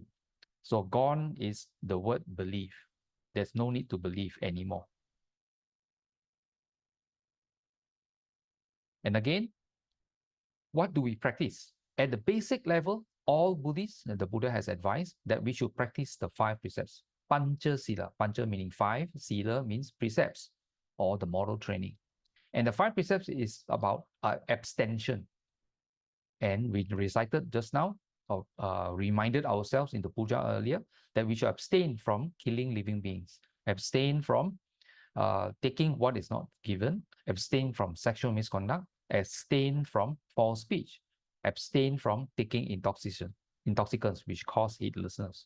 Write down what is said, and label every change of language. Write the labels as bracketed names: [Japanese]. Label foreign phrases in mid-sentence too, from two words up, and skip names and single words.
[English] So gone is the word believe. There's no need to believe anymore. And again, what do we practice? At the basic level, all Buddhists, the Buddha has advised that we should practice the 5 precepts. [Pali] Pancha Sila. [English] Pancha meaning 5, Sila means precepts or the moral training. And the 5 precepts is about abstention. And we recited just now, or reminded ourselves in the puja earlier, that we should abstain from killing living beings, abstain from taking what is not given, abstain from sexual misconduct, abstain from false speech, abstain from taking intoxicants which cause heedlessness.